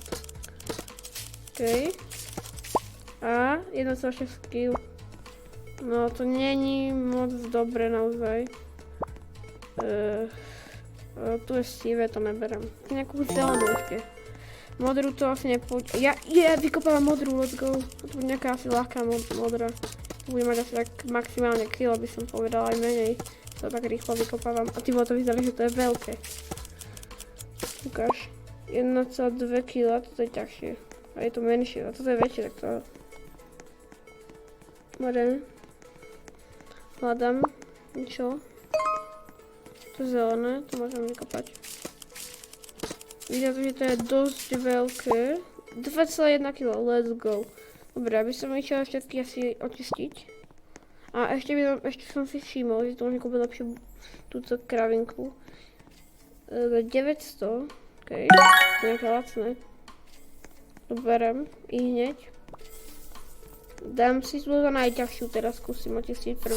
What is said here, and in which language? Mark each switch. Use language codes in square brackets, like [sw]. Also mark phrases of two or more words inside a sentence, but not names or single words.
[sk] Ok. A 1,6 skill. No to není moc dobre naozaj. Tu je sivé, to neberem. Nejakú zelenú ešte. Modrú to asi nepôjde. Ja vykopávam modrú, [en] let's go. [sk] To bude nejaká asi ľahká modrá. To bude mať asi tak maximálne kilo, by som povedala, aj menej. To tak rýchlo vykopávam. A ty to vyzerá, že to je veľké. Ukáž. 1,2 kg, toto je ťažšie. A je to menšie, a toto je väčšie, tak to... Dobre. Hľadám. Niečo. To je zelené, to môžem vykopať. Vidíte, že to je dosť veľké. 2,1 kg, [en] let's go. [sk] Dobre, aby som išiel všetky asi očistiť. A ešte som si všimol, že to môžem kúpiť lepšiu túto kravinku. 900, ok, nejaké lacné. To berem i hneď. Dám si tú za najťažšiu, teraz skúsim očistiť prvú.